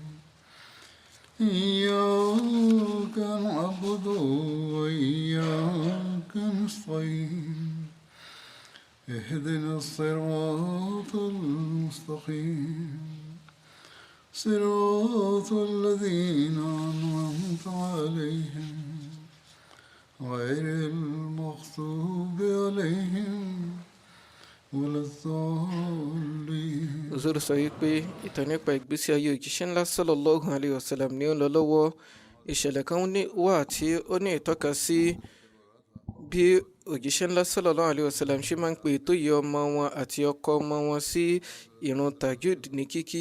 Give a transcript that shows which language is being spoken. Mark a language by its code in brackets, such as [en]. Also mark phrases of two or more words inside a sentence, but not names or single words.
[ar] إياك نعبد وإياك نستعين اهدنا الصراط المستقيم صراط الذين أنعمت عليهم غير المغضوب عليهم ولا الضالين. [yo] Òzòrò sọ wípé ìtàn nípa ìgbésí ayé òjíṣẹ́ ńlá [ar] صلى الله عليه وسلم [yo] ni ó ń lọ lọ́wọ́. Ìṣẹ̀lẹ̀ kan wà tí ó ní ìtọ́ka sí bí òjíṣẹ́ ńlá [ar] صلى الله عليه وسلم [yo] ṣe máa ń pe ètò yìí ọmọ wọn àti ọkọ ọmọ wọn sí ìrun tajud ní kíkí.